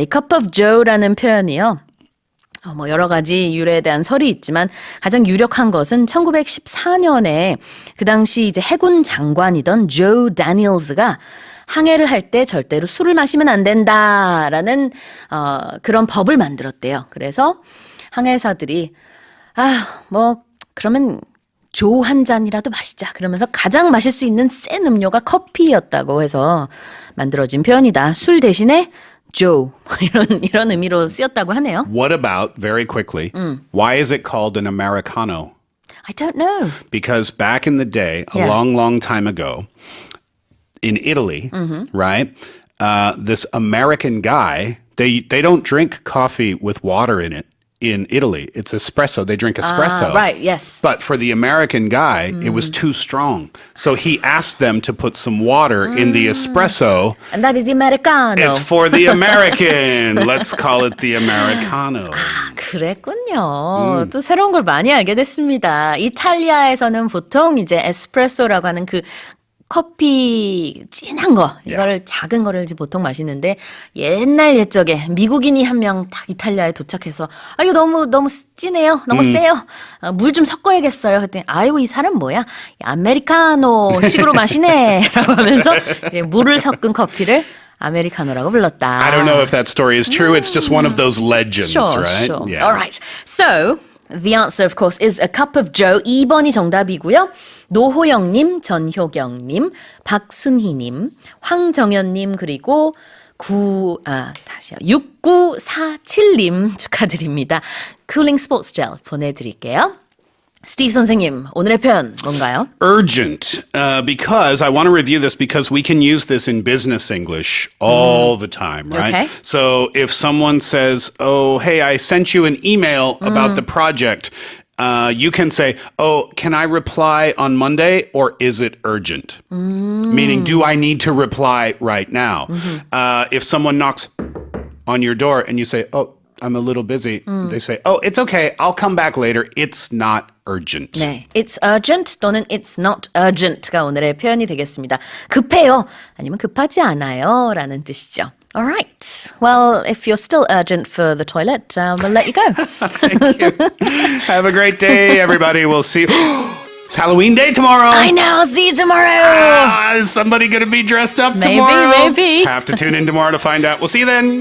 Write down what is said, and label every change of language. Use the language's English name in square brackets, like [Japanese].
[Korean] 이 cup of Joe라는 표현이요. 뭐 여러 가지 유래에 대한 설이 있지만 가장 유력한 것은 1914년에 그 당시 이제 해군 장관이던 조 다니엘스가 항해를 할 때 절대로 술을 마시면 안 된다라는 그런 법을 만들었대요. 그래서 항해사들이 뭐 그러면 조 한 잔이라도 마시자. 그러면서 가장 마실 수 있는 센 음료가 커피였다고 해서 만들어진 표현이다. 술 대신에 조 이런 의미로 쓰였다고 하네요. [English] What about, very quickly, why is it called an Americano? I don't know. Because back in the day, a Yeah. long, long time ago, in Italy, right, this American guy, they don't drink coffee with water in it in Italy. It's espresso. They drink espresso. Right, yes. But for the American guy, it was too strong. So he asked them to put some water in the espresso. And that is the Americano. It's for the American. Let's call it the Americano. [Korean] 그랬군요. 또 새로운 걸 많이 알게 됐습니다. 이탈리아에서는 보통 이제 에스프레소라고 하는 그 커피 진한 거 이거를 작은 거를 이제 보통 마시는데 옛날 옛적에 미국인이 한 명 딱 이탈리아에 도착해서 이거 너무 진해요, 너무 세요, 물 좀 섞어야겠어요. 그랬더니 아이고 이 사람 뭐야, 아메리카노 식으로 마시네라고 하면서 이제 물을 섞은 커피를 아메리카노라고 불렀다. [English] I don't know if that story is true. It's just one of those legends, Sure, right? sure. Yeah. All right. So the answer, of course, is a cup of Joe. [Korean] 2번이 정답이고요. 노호영님, 전효경님, 박순희님, 황정현님, 그리고 6947님 축하드립니다. 쿨링 스포츠 젤 보내드릴게요. 스티브 선생님, 오늘의 표현 뭔가요? [English] Urgent, because I want to review this because we can use this in business English all the time, right? Okay. So if someone says, oh, hey, I sent you an email about the project, you can say, oh, can I reply on Monday or is it urgent? Meaning, do I need to reply right now? If someone knocks on your door and you say, oh, I'm a little busy. They say, oh, it's okay. I'll come back later. It's not urgent. [Korean] 네, [English] it's urgent [Korean] 또는 [English] it's not urgent [Korean] 가 오늘의 표현이 되겠습니다. 급해요 아니면 급하지 않아요 라는 뜻이죠. [English] All right. Well, if you're still urgent for the toilet, we'll let you go. Thank you. Have a great day, everybody. We'll see you. It's Halloween day tomorrow. I know. See you tomorrow. Is somebody going to be dressed up Maybe, tomorrow? maybe. Have to tune in tomorrow to find out. We'll see you then.